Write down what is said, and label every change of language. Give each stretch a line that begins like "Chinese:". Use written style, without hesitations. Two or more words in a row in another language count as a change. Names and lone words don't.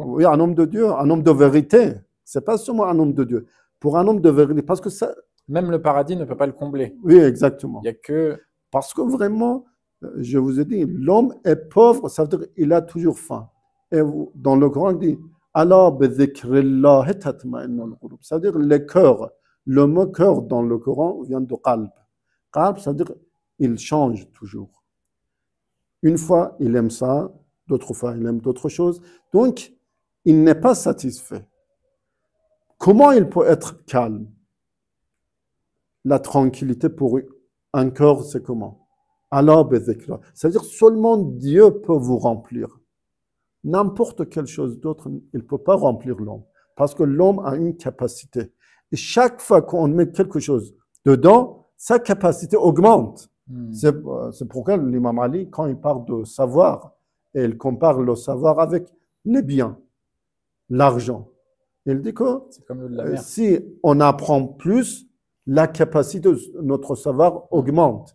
French: Oui, un homme de Dieu, un homme de vérité. Ce n'est pas seulement un homme de Dieu. Pour un homme de vérité, parce que ça... Même le paradis ne peut pas le combler. Oui, exactement. Il n'y a que... Parce que vraiment, je vous ai dit, l'homme est pauvre, ça veut dire qu'il a toujours faim. Et dans le Coran, il dit
Arabic: الله بذكر الله تطمئن القلوب.
French: Ça veut dire les cœurs. Le mot cœur dans le Coran vient de qalb. Qalb, ça veut dire il change toujours. Une fois, il aime ça, d'autres fois, il aime d'autres choses. Donc, il n'est pas satisfait. Comment il peut être calme? La tranquillité pour un cœur, c'est comment?
Arabic: الله بذكر الله.
French: C'est-à-dire seulement Dieu peut vous remplir. N'importe quelle chose d'autre, il ne peut pas remplir l'homme. Parce que l'homme a une capacité. Et chaque fois qu'on met quelque chose dedans, sa capacité augmente. C'est pourquoi l'imam Ali, quand il parle de savoir, et il compare le savoir avec les biens, l'argent, il dit que si on apprend plus, la capacité de notre savoir augmente.